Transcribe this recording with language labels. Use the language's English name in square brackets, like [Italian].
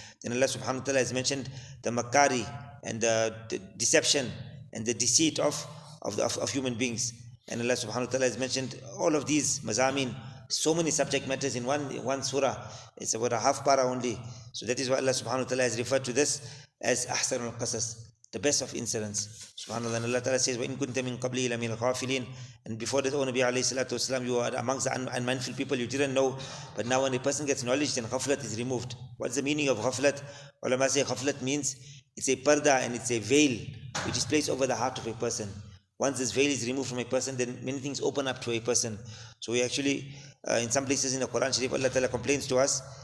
[English] Then Allah subhanahu wa ta'ala has mentioned the makari and the deception and the deceit of human beings. And Allah subhanahu wa ta'ala has mentioned all of these mazamin, so many subject matters in one surah. It's about a half para only. So that is why Allah subhanahu wa ta'ala has referred to this as Ahsan al-Qasas, the best of incidents. Subhanallah. And Allah Ta'ala says, [Arabic] وَإِن كُنْتَ مِن قَبْلِهِ لَمِنَ الْغَافِلِينَ. [English] And before that, O Nabi alayhi salatu wasalam, you are amongst the unmindful people, you didn't know. But now when a person gets knowledge, then ghaflat is removed. What's the meaning of ghaflat? Ulama say ghaflat means it's a parda and it's a veil which is placed over the heart of a person. Once this veil is removed from a person, then many things open up to a person. So we actually, in some places in the Quran Sharif, Allah Ta'ala complains to us